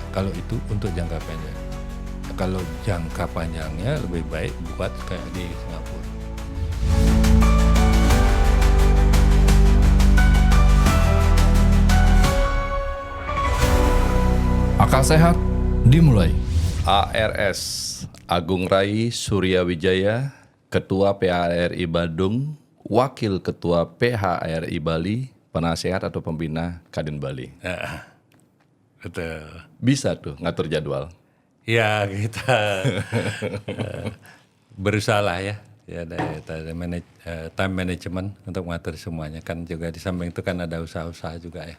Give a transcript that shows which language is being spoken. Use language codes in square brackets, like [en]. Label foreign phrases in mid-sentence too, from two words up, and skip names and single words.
[id] Kalau itu untuk jangka pendek. Kalau jangka panjangnya lebih baik buat kayak di Singapura. Akal sehat dimulai. ARS Agung Rai Surya Wijaya, Ketua PHRI Badung, Wakil Ketua PHRI Bali, penasehat atau pembina Kadin Bali. Betul. Bisa tuh ngatur jadwal. Ya kita berusaha lah ya. Ya ada [en] time management [id] untuk mengatur semuanya, kan juga di samping itu kan ada usaha-usaha juga ya.